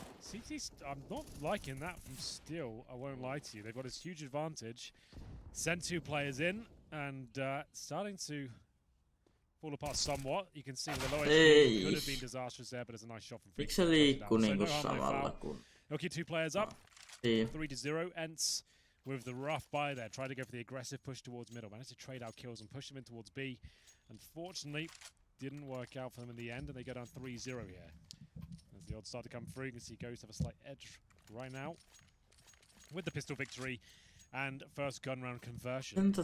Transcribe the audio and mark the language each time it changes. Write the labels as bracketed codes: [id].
[en] CT's, I'm not liking that from Steel, I won't lie to you. They've got this huge advantage. Sent 2 players in, and starting to fall apart somewhat. You can see the low HP could have been disastrous there, but it's a nice shot from [fi] Miksi se liikkuu niinku samalla kun... [en] They'll keep 2 players up. Niin. 3-0. Ence with the rough buy there, trying to go for the aggressive push towards middle. Managed to trade out kills and push them in towards B. Unfortunately, didn't work out for them in the end, and they go down 3-0 here. As the odds start to come through, you can see Ghost have a slight edge right now with the pistol victory and first gun round conversion.